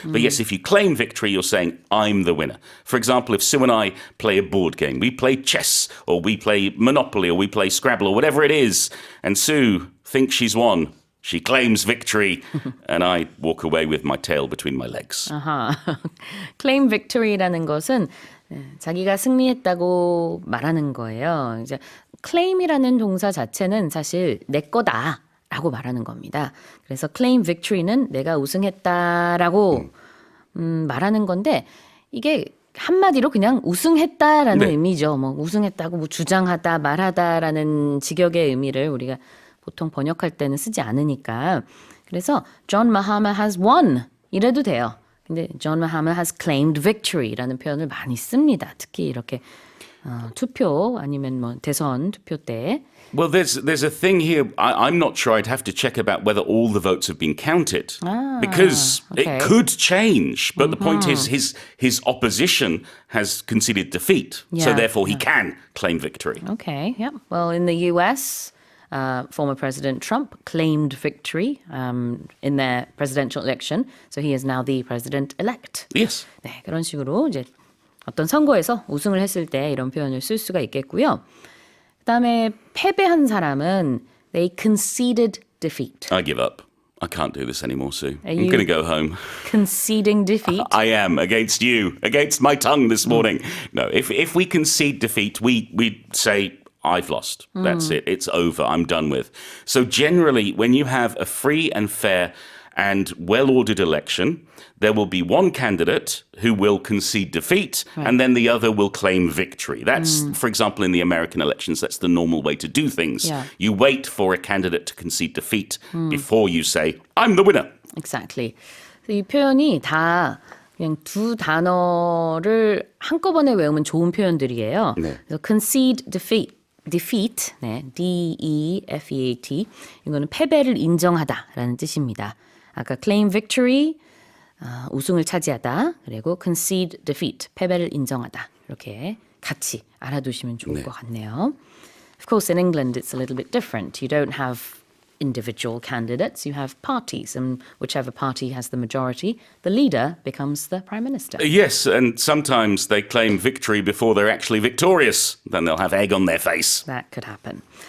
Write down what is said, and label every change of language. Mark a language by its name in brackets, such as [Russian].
[English] But yes, if you claim victory, you're saying, I'm the winner. For example, if Sue and I play a board game, we play chess or we play Monopoly or we play Scrabble or whatever it is, and Sue thinks she's won. She claims victory, and I walk away with my tail between my legs. [Korean] 아하. claim victory라는 것은 자기가 승리했다고 말하는 거예요. 이제 claim이라는 동사 자체는 사실 내 거다라고 말하는 겁니다. 그래서 claim victory는 내가 우승했다라고 말하는 건데 이게 한마디로 그냥 우승했다라는 네. 의미죠. 뭐 우승했다고 뭐 주장하다, 말하다라는 직역의 의미를 우리가 보통 번역할 때는 쓰지 않으니까. 그래서 John Mahama has won 이래도 돼요. 근데 John Mahama has claimed victory 라는 표현을 많이 씁니다. 특히 이렇게 투표 아니면 뭐 대선 투표 때. [English] Well, there's a thing here. I'm not sure. I'd have to check about whether all the votes have been counted because okay. it could change. But the point is, his opposition has conceded defeat, so Yeah, therefore he can claim victory. Okay, yeah. Well, in the U.S., former President Trump claimed victory in their presidential election, so he is now the president-elect. Yes. [Korean] 네, 그런 식으로 이제 어떤 선거에서 우승을 했을 때 이런 표현을 쓸 수가 있겠고요. 그다음에 패배한 사람은 they conceded defeat. [English] I give up. I can't do this anymore, Sue. Are I'm you- going to go home. Conceding defeat. I am against you, against my tongue this morning. No, if we concede defeat, we say, I've lost. That's it. It's over. I'm done with. So generally, when you have a free and fair and well-ordered election, there will be one candidate who will concede defeat and then the other will claim victory. That's, for example, in the American elections, that's the normal way to do things. Yeah. You wait for a candidate to concede defeat before you say, I'm the winner. Exactly. [Korean] 이 표현이 다 그냥 두 단어를 한꺼번에 외우면 좋은 표현들이에요. 네. 그래서 concede defeat, 네, D-E-F-E-A-T. 이거는 패배를 인정하다라는 뜻입니다. 아까 claim victory, 우승을 차지하다. 그리고 concede defeat, 패배를 인정하다. 이렇게 같이 알아두시면 좋을 것 같네요. [English] Of course, in England, it's a little bit different. You don't have individual candidates. You have parties, and whichever party has the majority, the leader becomes the prime minister. Yes, and sometimes they claim victory before they're actually victorious. Then they'll have egg on their face. That could happen.